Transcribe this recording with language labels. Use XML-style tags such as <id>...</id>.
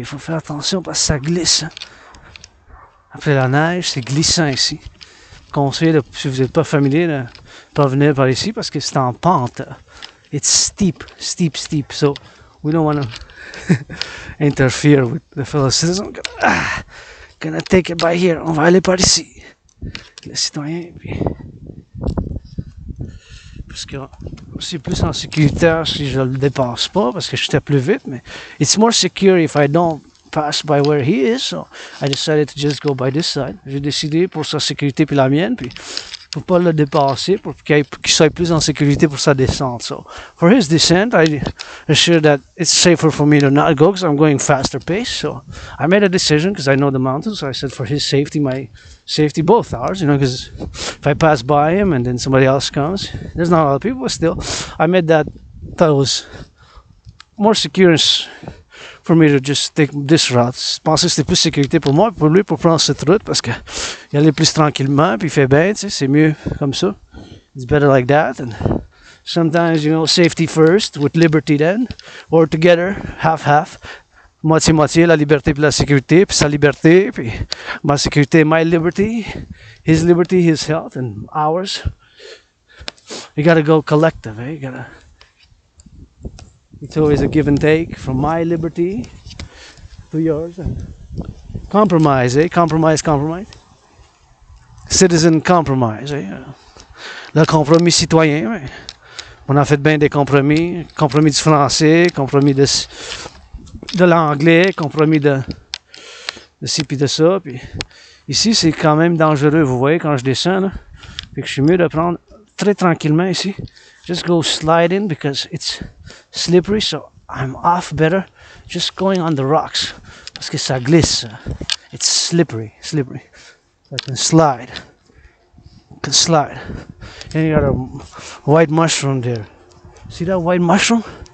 <fr>Il faut faire attention parce que ça glisse. Hein. Après la neige, c'est glissant ici. Conseil, si vous n'êtes pas familier, de pas venir par ici parce que c'est en pente.</fr> <en>It's steep. So we don't want to interfere with the fellow citizen. Gonna take it by here.</en> <fr>On va aller par ici. Le citoyen, puis... Parce que c'est plus en sécurité si je le dépasse pas, parce que j'étais plus vite, mais</fr> <en>it's more secure if I don't pass by where he is, so I decided to just go by this side.</en> <fr>J'ai décidé pour sa sécurité puis la mienne, puis pour pas le dépasser, pour qu'il soit plus en sécurité pour sa descente.</fr> <en>So for his descent, I assured that it's safer for me to not go because I'm going faster pace. So I made a decision because I know the mountains. So I said for his safety, my safety, both ours, you know, because if I pass by him and then somebody else comes, there's not a lot of people, but still, I made that, thought it was more secure for me to just take this route.</en> <fr>Je pensais que c'était plus sécurité pour moi, pour lui, pour prendre cette route, parce que il allait plus tranquillement, puis il fait bien, tu sais, c'est mieux comme ça.</fr> <en>It's better like that, and sometimes, you know, safety first, with liberty then, or together, half-half.</en> <fr>Moitié-moitié, la liberté puis la sécurité, puis sa liberté, puis ma sécurité,</fr> <en>my liberty, his health, and ours. You gotta go collective, eh? It's always a give and take from my liberty to yours. And compromise, eh? Compromise. Citizen compromise, eh?</en> <fr>Le compromis citoyen, eh? On a fait bien des compromis. Compromis du français, compromis de l'anglais, compromis de ci puis de ça. Puis ici, c'est quand même dangereux, vous voyez, quand je descends. Là. Fait que je suis mieux de prendre très tranquillement ici.</fr> <en>Just go slide in because it's slippery, so I'm off better just going on the rocks.</en> <fr>Parce que ça glisse.</fr> <en>It's slippery. So I can slide. And you got a white mushroom there. See that white mushroom?</en>